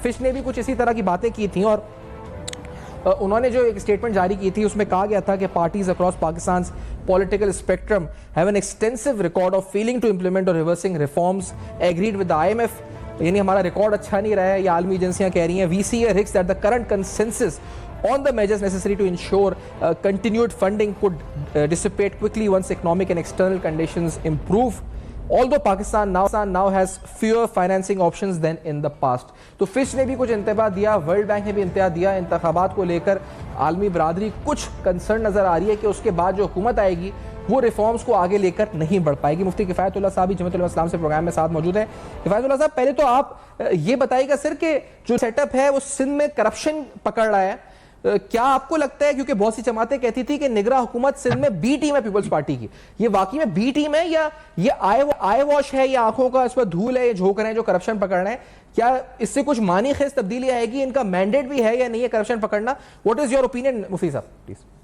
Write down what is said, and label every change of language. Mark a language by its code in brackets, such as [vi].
[ur] Fish نے بھی کچھ اسی طرح کی باتیں کی تھیں اور انہوں نے جو ایک اسٹیٹمنٹ جاری کی تھی اس میں کہا گیا تھا کہ [en] Parties across Pakistan's political spectrum have an extensive record of failing to implement or reversing reforms agreed with the IMF. [ur] یعنی ہمارا ریکارڈ اچھا نہیں رہا ہے, یہ عالمی ایجنسیاں کہہ رہی ہیں. [en] We see a risk that the current consensus on the measures necessary to ensure continued funding could dissipate quickly once economic and external conditions improve. Although Pakistan now has fewer financing options than in the past. [ur] تو fish نے بھی کچھ انتباہ دیا, world bank نے بھی انتباہ دیا. انتخابات کو لے کر عالمی برادری کچھ کنسرن نظر آ رہی ہے کہ اس کے بعد جو حکومت آئے گی وہ ریفارمز کو آگے لے کر نہیں بڑھ پائے گی. مفتی کفایت اللہ صاحب جمعیت علماء اسلام سے پروگرام میں ساتھ موجود ہیں. کفایت اللہ صاحب, پہلے تو آپ یہ بتائیے گا سر کہ جو سیٹ اپ ہے وہ سندھ میں کرپشن پکڑ رہا ہے, کیا آپ کو لگتا ہے, کیونکہ بہت سی جماعتیں کہتی تھی کہ نگراں حکومت سندھ میں بی ٹیم ہے پیپلز پارٹی کی, یہ واقعی میں بی ٹیم ہے یا یہ آئی واش ہے, یا آنکھوں کا اس پر دھول ہے, یہ جھونک رہے ہیں جو کرپشن پکڑ رہے ہیں, کیا اس سے کچھ معنی خیز تبدیلی آئے گی, ان کا مینڈیٹ بھی ہے یا نہیں ہے کرپشن پکڑنا؟ [en] what is your opinion [ur] مفتی صاحب پلیز؟